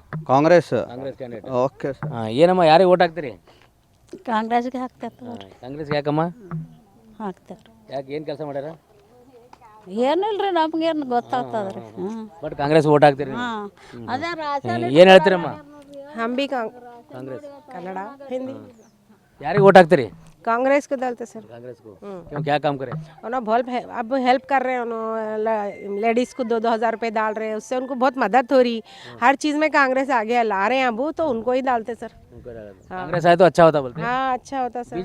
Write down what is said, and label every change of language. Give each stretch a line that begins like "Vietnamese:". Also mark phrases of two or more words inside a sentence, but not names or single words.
Kannada: ಕಾಂಗ್ರೆಸ್ ಕ್ಯಾಂಡಿಡೇಟ್. ಓಕೆ ಸರ್. ಏನಮ್ಮ, ಯಾರಿಗೆ ಓಟ್ ಹಾಕ್ತೀರಿ? ಕಾಂಗ್ರೆಸ್ಗೆ ಹಾಕ್ತಾರೆ. ಕಾಂಗ್ರೆಸ್ಗೆ ಯಾಕಮ್ಮ ಹಾಕ್ತಾರೆ? ಯಾಕೆ, ಏನು ಕೆಲಸ ಮಾಡ್ಯಾರ? ಏನಿಲ್ರಿ, ನಮ್ಗೇನು ಗೊತ್ತಾಗ್ತದ್ರಿ. ಬಟ್ ಕಾಂಗ್ರೆಸ್ ಓಟ್ ಹಾಕ್ತೀರಿ? ಅದೇ ಏನು ಹೇಳ್ತೀರಮ್ಮ?
Hindi: हम भी
Kannada: ಕಾಂಗ್ರೆಸ್
Hindi: कन्नड़ा हिंदी
Kannada: ಯಾರಿಗೆ ಓಟ್ ಹಾಕ್ತೀರಿ?
Hindi: कांग्रेस को दलते सर। कांग्रेस को क्यों, क्या काम करे? उन्होंने बहुत अब हेल्प कर रहे हैं, उन्होंने लेडीज़ को 2-2 हज़ार रुपये डाल रहे हैं, उससे उनको बहुत मदद हो रही। हर चीज़ में कांग्रेस आगे ला रहे हैं, अब तो उनको ही डालते सर। कांग्रेस आए तो अच्छा होता बोलते हैं। हाँ, अच्छा होता सर।